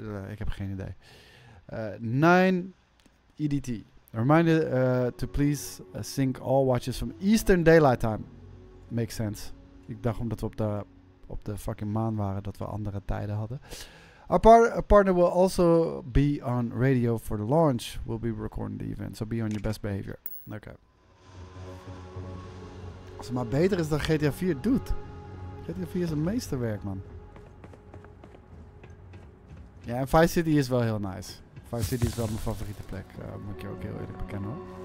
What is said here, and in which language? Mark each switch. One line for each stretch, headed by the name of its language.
Dutch: Ik heb geen idee. 9 EDT.
English: A reminder to please sync all watches from Eastern Daylight Time. Makes sense.
Dutch: Ik dacht omdat we op de fucking maan waren dat we andere tijden hadden.
English: Our partner will also be on radio for the launch. We'll be recording the event, so be on your best behavior.
Dutch: Oké. Als het maar beter is dan GTA 4 doet. GTA 4 is een meesterwerk, man. Ja, en Vice City is wel heel nice. Vice City is wel mijn favoriete plek. Moet ik je ook heel eerlijk bekennen, hoor.